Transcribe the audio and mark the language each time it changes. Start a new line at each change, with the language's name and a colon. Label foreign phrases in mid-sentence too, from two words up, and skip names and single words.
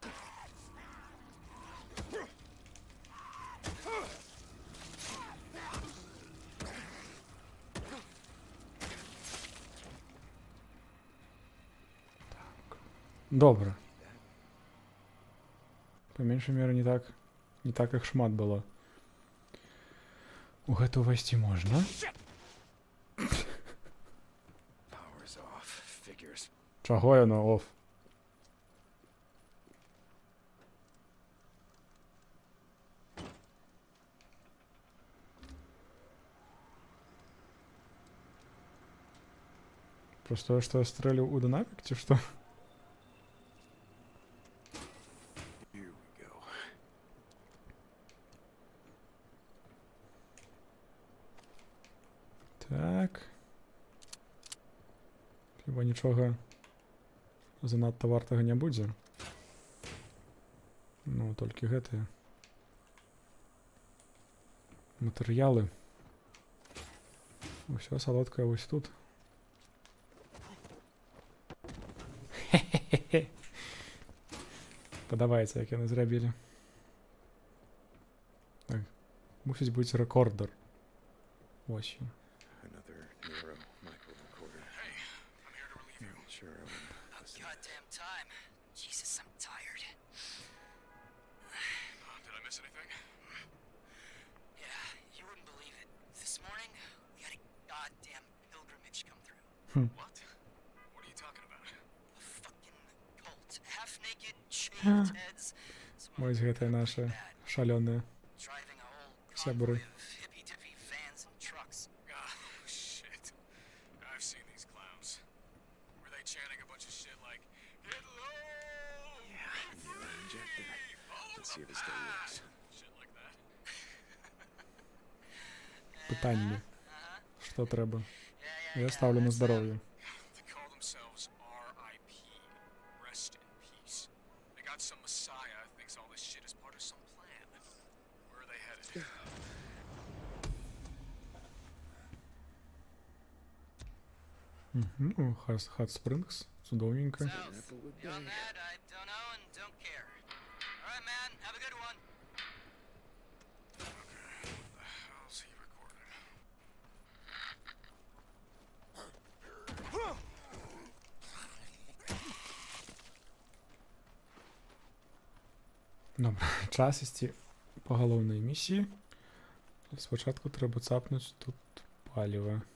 Belarusian: Добра. Па меншай меры не так іх шмат было. У гэта ўвайсці можна.
English: Power's off. Figures.
Belarusian: Чаго яно оф? Просто што я стрэліў у дынамік, ці што?
English: Here we go.
Belarusian: Так. Хіба нічога занадта вартага не будзе. Ну, толькі гэтыя матэрыялы. Усё салодкае вось тут. Падабаецца, як яны зрабілі. Так, мусіць быць рэкордер. Ось ён.
English: Another Nero Michael recorder. Hey, I'm here to relieve you. Sure, I will listen. Goddamn time. Jesus, I'm tired. Did I miss anything? Yeah, you wouldn't believe it. This morning, we had a goddamn pilgrimage come through. What? What are you talking about? A fucking cult. Half-naked, shaved heads. Some of
Belarusian: Вось
English: them
Belarusian: гэтыя нашы
English: bad.
Belarusian: шалёныя
English: Driving a whole
Belarusian: сябры.
English: convoy of hippy-dippy vans and trucks. Oh, shit. I've seen these clowns. Were they chanting a bunch of shit like, "Get low! Yeah, injector. Let's see if it still works. Shit like that.
Belarusian: Пытанне. Што трэба?
English: Yeah,
Belarusian: Я ставлю на
English: that's
Belarusian: здароўе.
English: They call themselves R.I.P. Rest in peace. They got some messiah thinks all this shit is part of some plan. Where are they headed?
Belarusian: Ну, Hot Springs. Цудоўненька.
English: South. Beyond that, I don't know and don't care. All right, man. Have a good one. What the hell's he recording?
Belarusian: Добра, час ісці па галоўнай місіі. Спачатку трэба цапнуць тут паліва.